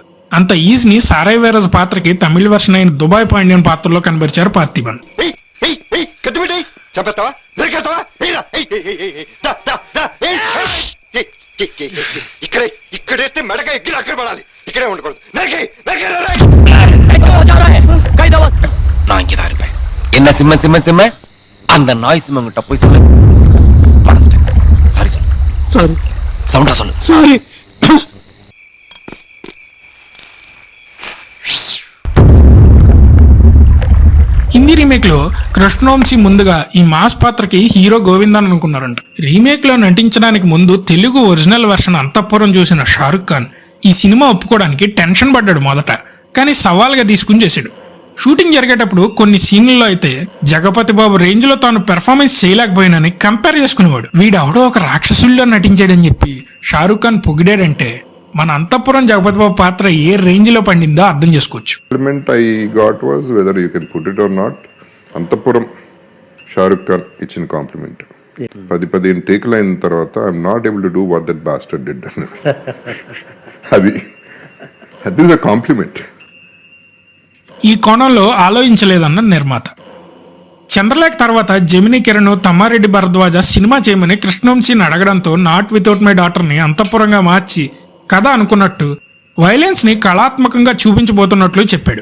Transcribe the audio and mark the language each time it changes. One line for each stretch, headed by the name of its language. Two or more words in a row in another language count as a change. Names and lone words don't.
Telugu: అంత ఈజీని సారాయి వీర్రాజు పాత్రకి తమిళ వర్షన్ అయిన దుబాయ్ పాండ్యన్ పాత్రలో కనబరిచారు పార్థిబన్. ఇక్కడేస్తే మెడక ఎక్కి అక్కడ పడాలి, ఇక్కడే ఉండకూడదు.
Tamil: நான் இங்கதான் இருப்பேன். என்ன சிம்ம சிம்ம சிம்ம அந்த நாய் சிம்மங்கிட்ட போய் சொல்லு. சாரி சொல்லு, சாரி சவுண்டா சொல்லு, சாரி.
Telugu: హిందీ రీమేక్ లో కృష్ణవంశీ ముందుగా ఈ మాస్ పాత్రకి హీరో గోవిందన్ అనుకున్నారంట. రీమేక్ లో నటించడానికి ముందు తెలుగు
English: original version
Telugu: అంతఃపురం చూసిన షారుఖ్ ఖాన్ ఈ సినిమా ఒప్పుకోవడానికి టెన్షన్ పడ్డాడు మొదట. కానీ సవాల్గా తీసుకుని చేశాడు. షూటింగ్ జరిగేటప్పుడు కొన్ని సీన్లలో అయితే జగపతి బాబు రేంజ్ లో తాను పెర్ఫార్మెన్స్ చేయలేకపోయినని కంపేర్ చేసుకునేవాడు. వీడెవడో ఒక రాక్షసుల్లో నటించాడని చెప్పి షారుఖ్ ఖాన్ పొగిడాడంటే మన అంతఃపురం జగపతి బాబు పాత్ర ఏ రేంజ్ లో పండిందో అర్థం చేసుకోవచ్చు.
English: I got was whether you can put it or not.
Telugu: అంతఃపురం షారుఖ్ ఖాన్ ఇచ్చిన కాంప్లిమెంట్. 10-15 టేకులు అయిన తర్వాత
English: I'm not able to do what that bastard did. అది is a compliment.
Telugu: ఈ కోణంలో ఆలోచించలేదన్న నిర్మాత. చంద్రలేఖ తర్వాత జెమినీ కిరణ్, తమ్మారెడ్డి భరద్వాజ సినిమా చేయమని కృష్ణవంశీని అడగడంతో నాట్ వితౌట్ మై డాటర్ని అంతఃపురంగా మార్చి కథ అనుకున్నట్టు వైలెన్స్ని కళాత్మకంగా చూపించబోతున్నట్లు చెప్పాడు.